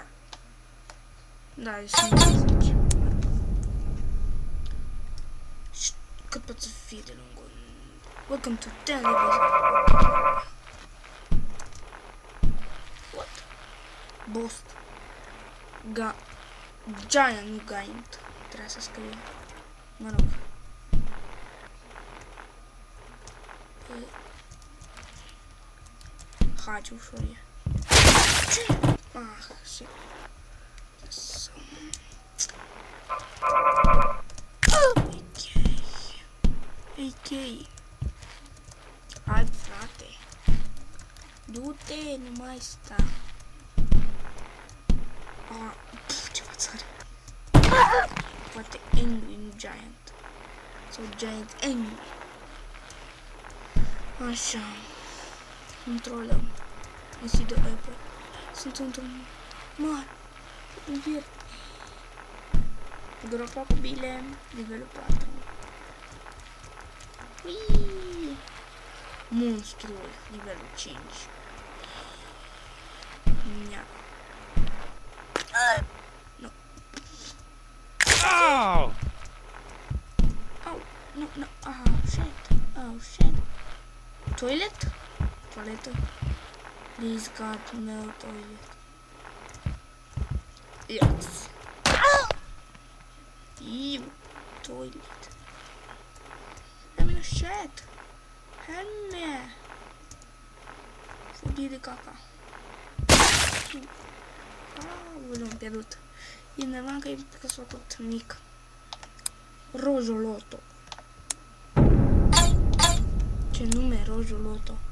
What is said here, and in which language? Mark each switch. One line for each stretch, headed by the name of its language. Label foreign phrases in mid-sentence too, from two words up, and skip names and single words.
English: That is no message. Kapatı feed along. Welcome to 10 levels. What? Boss. Giant Giant.
Romanian: Trebuie să scriu. Mă rog. Hai, ce ușor e.
English: Ah, shit. Ok.
Romanian: Hai, frate. Du-te, nu mai sta. Ah, ce față are. Poate angry, nu giant. Sau
English: giant angry.
Romanian: Așa. Controlăm.
English: I see the apple.
Romanian: Sunt într-un mare. Un vir. Gropa cu bile. Nivelul 4. Uiii. Monstrul. Nivelul 5. Nia. No. Ow!
English: Oh, no, no. Oh, shit. Oh, shit. Toilet? Toilet. Please, God, no toilet. Yes. You toilet. I'm in a shit. Help me.
Romanian: Fugi de caca. Ah, l-am pierdut. E normal că e tot mic. Rojoloto. Ce nume, Rojoloto.